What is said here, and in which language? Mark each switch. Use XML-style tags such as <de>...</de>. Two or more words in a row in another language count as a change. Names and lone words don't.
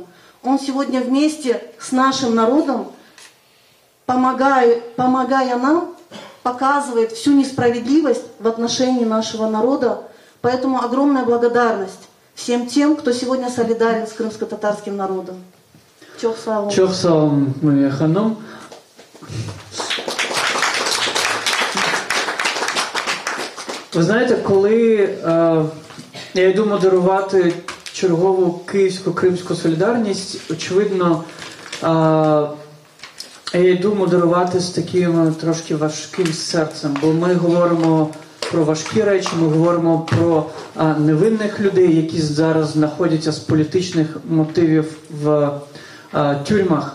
<ru>Он сегодня вместе с нашим народом, помогая нам, показывает всю несправедливость в отношении нашего народа. Поэтому огромная благодарность всем тем, кто сегодня солидарен с крымско-татарским народом.</ru> <crh>Чох салам. Чох салам, Мария Ханум.</crh> <uk>Ви знаєте, коли я йду модерувати чергову київсько-кримську солідарність, очевидно, я йду модерувати з таким трошки важким серцем, бо ми говоримо про важкі речі, ми говоримо про невинних людей, які зараз знаходяться з політичних мотивів в тюрмах.</uk>